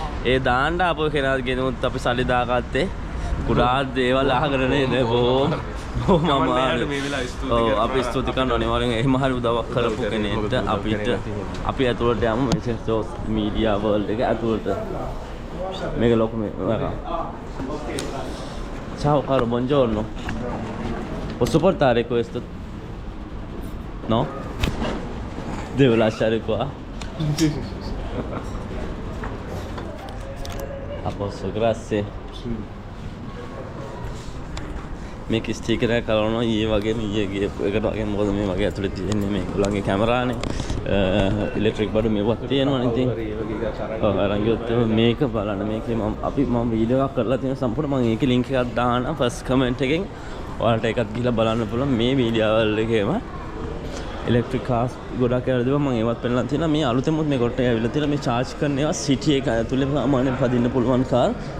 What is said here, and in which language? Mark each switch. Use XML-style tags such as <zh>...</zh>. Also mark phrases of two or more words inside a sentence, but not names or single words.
<si>ඒ දාන්න ආපු කෙනාට ගෙනුත් අපි සල්ලි දාගත්තේ. කුඩා දේවල් අහගෙන නේද බොහොම අපි ස්තුති කරනවා අනිවාර්යෙන් එහෙම හරි උදව්වක් කරපු කෙනෙක්ට අපි ඇතුළට යමු මේ චෙර්තෝස් මීඩියා වර්ල්ඩ් එක ඇතුළට. මේක ලොකු මේක.</si> <it>Ciao caro, buongiorno. Posso portare questo? No? Devo lasciare qua? A posto, grazie.</it> <si>මේක ස්ටිකර් එකක් කරනවා ඊයේ වගේම ඊයේ ගියපු එකට වගේ මොකද මේ වගේ ඇතුලේ තියෙන්නේ මේ ගොල්ලන්ගේ කැමරානේ ඉලෙක්ට්‍රික් බඩු මේවත් තියෙනවනේ ඉතින් ඔව් අරන් ගියොත් මේක බලන්න මේකේ මම වීඩියෝ එකක් කරලා තියෙන සම්පූර්ණ මම ඒකේ ලින්ක් එකක් දානවා</si> <en>first comment</en> <si>එකෙන් ඔයාලට ඒකත් ගිහලා බලන්න පුළුවන් මේ වීඩියෝ වල එකේම</si> <en>electric cars</en> <si>ගොඩක් කියලා දෙනවා මම ඒවත් පෙන්නලා තියෙනවා මේ අලුතෙමුත් මේ කොට ඇවිල්ලා තියෙනවා මේ charge කරන ඒවා සිටි එක ඇතුලේ සාමාන්‍යයෙන් පදින්න පුළුවන් කාර්</si>